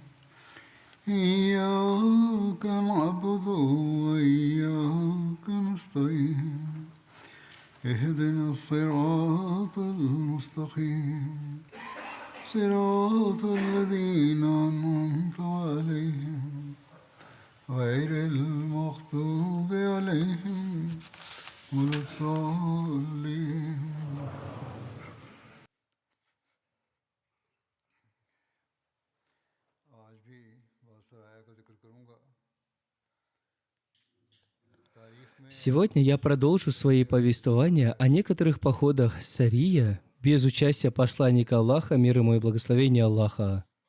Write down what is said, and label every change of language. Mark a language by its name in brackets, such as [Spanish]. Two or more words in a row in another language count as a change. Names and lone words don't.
[Arabic] إياك نعبد وإياك نستعين اهدنا الصراط المستقيم صراط الذين أنعمت عليهم غير المغضوب عليهم ولا الضالين. [Russian] Сегодня я продолжу свои повествования о некоторых походах Сария без участия посланника Аллаха, мир ему и благословения Аллаха.